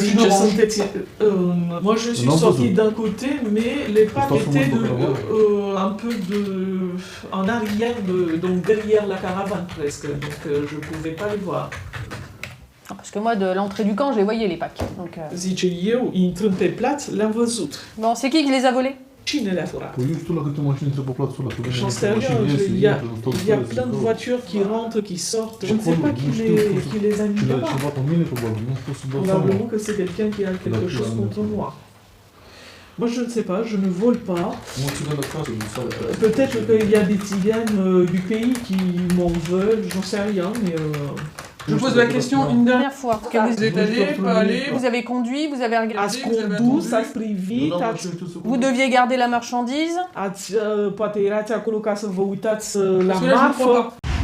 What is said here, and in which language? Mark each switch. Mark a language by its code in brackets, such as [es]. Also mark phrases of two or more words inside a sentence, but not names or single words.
[fr] Moi je suis sortie d'un côté, mais les packs étaient un peu en arrière, donc derrière la caravane presque, donc je ne pouvais pas les voir. Parce que moi, de l'entrée du camp, je les voyais les packs. Donc, [ro] Zice eu, intrând pe plaț, le-am văzut. [fr] Bon, c'est qui les a volés? [ro] Cine le-a furat? [fr] J'en sais rien, il y a plein de voitures qui rentrent, qui sortent. Je ne sais pas qui les a mis là-bas. Probablement que c'est quelqu'un qui a quelque chose contre moi. Moi je ne sais pas, je ne vole pas. Peut-être qu'il y a des tziganes du pays qui m'en veulent, j'en sais rien, mais... Je pose la question une dernière fois. Vous êtes allé, pas allé? Vous avez conduit, vous avez regardé. [ro] Ați condus, ați privit, [fr] Vous deviez garder la marchandise. [ro] poate erați acolo ca să vă uitați la [fr] Parce que là, je ne crois [ro] marfă. [fr] pas.